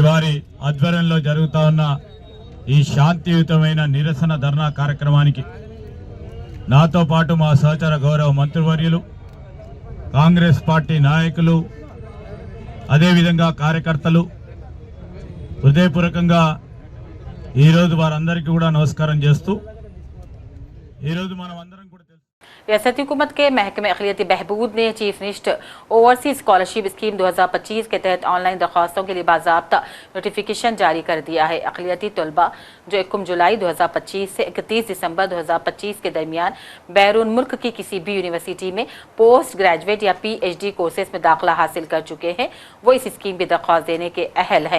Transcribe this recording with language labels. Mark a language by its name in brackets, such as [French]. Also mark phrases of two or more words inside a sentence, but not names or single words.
[Telugu] వారి ఆధ్వర్యంలో జరుగుతూ ఉన్న ఈ శాంతియుతమైన నిరసన ధర్నా కార్యక్రమానికి నాతో పాటు మా సహచర గౌరవ మంత్రివర్యులు, కాంగ్రెస్ పార్టీ నాయకులు, అదేవిధంగా కార్యకర్తలు హృదయపూర్వకంగా ఈరోజు వారందరికీ కూడా నమస్కారం చేస్తూ, ఈరోజు మనం అందరం కూడా [Urdu] ریاستی حکومت کے محکمہ اقلیتی بہبود نے چیف منسٹر اوورسیز اسکالرشپ اسکیم 2025 کے تحت آن لائن درخواستوں کے لیے باضابطہ نوٹیفیکیشن جاری کر دیا ہے۔ اقلیتی طلبہ جو 1 جولائی 2025 سے 31 دسمبر 2025 کے درمیان بیرون ملک کی کسی بھی یونیورسٹی میں [English] post graduate [Urdu] یا [English] PhD courses [Urdu] میں داخلہ حاصل کر چکے ہیں، وہ اس اسکیم کی درخواست دینے کے اہل ہیں۔